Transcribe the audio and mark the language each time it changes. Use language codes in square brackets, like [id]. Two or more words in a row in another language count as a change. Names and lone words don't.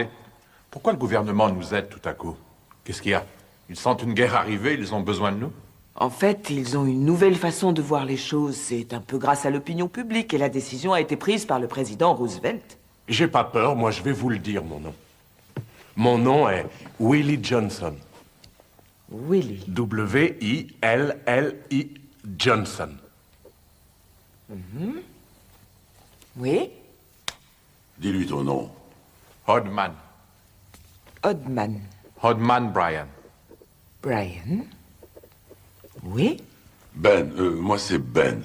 [fr] Pourquoi le gouvernement nous aide tout à coup? Qu'est-ce qu'il y a? Ils sentent une guerre arriver, ils ont besoin de nous? En fait, ils ont une nouvelle façon de voir les choses. C'est un peu grâce à l'opinion publique et la décision a été prise par le président Roosevelt. J'ai pas peur, moi je vais vous le dire, mon nom. Mon nom est Willie Johnson. Willie. W-I-L-L-I Johnson. Oui? Dis-lui ton nom. Hodman. Hodman. Hodman Brian. Brian. Oui? Ben, moi c'est Ben.